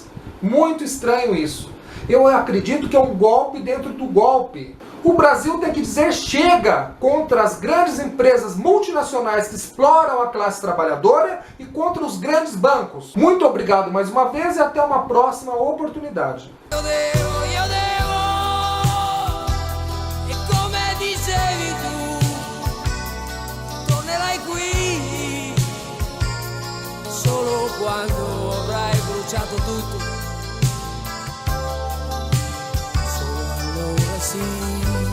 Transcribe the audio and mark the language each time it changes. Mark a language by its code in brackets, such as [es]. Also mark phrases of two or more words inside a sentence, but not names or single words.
[pt] Muito estranho isso. Eu acredito que é um golpe dentro do golpe. O Brasil tem que dizer chega contra as grandes empresas multinacionais que exploram a classe trabalhadora e contra os grandes bancos. Muito obrigado mais uma vez e até uma próxima oportunidade. [it] Io devo, e come dicevi tu, tornerai qui, solo quando avrai bruciato tutto, solo allora sì.